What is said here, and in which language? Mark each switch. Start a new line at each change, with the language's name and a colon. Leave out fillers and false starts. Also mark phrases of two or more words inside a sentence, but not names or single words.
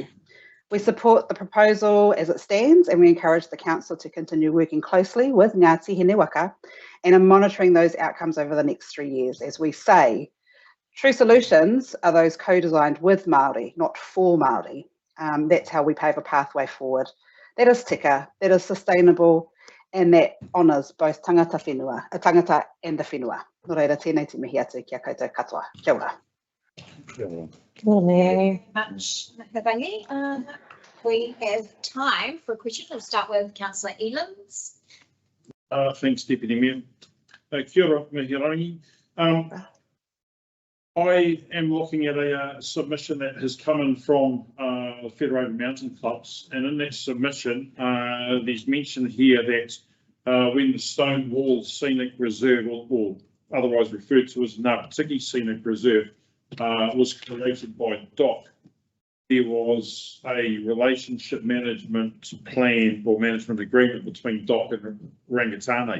English: We support the proposal as it stands, and we encourage the council to continue working closely with Ngāti Hine Waka and in monitoring those outcomes over the next 3 years. As we say, true solutions are those co-designed with Māori, not for Māori. That's how we pave a pathway forward. That is tika, that is sustainable, and that honours both tangata and the whenua.
Māori: Nō reira, tēnei te mihi atu kia koutou katoa. Kia ora.
English: Very much, Mahirangi. We have time for a question. We'll start with Councillor Elams. Thanks, Deputy Mayor.
Māori: Kia ora, Mahirangi.
English: I am looking at a submission that has come in from the Federated Mountain Clubs, and in that submission, there's mention here that when the Stonewall Scenic Reserve, or otherwise referred to as Ngāputiki Scenic Reserve, was created by DOC, there was a relationship management plan or management agreement between DOC and Rangitane.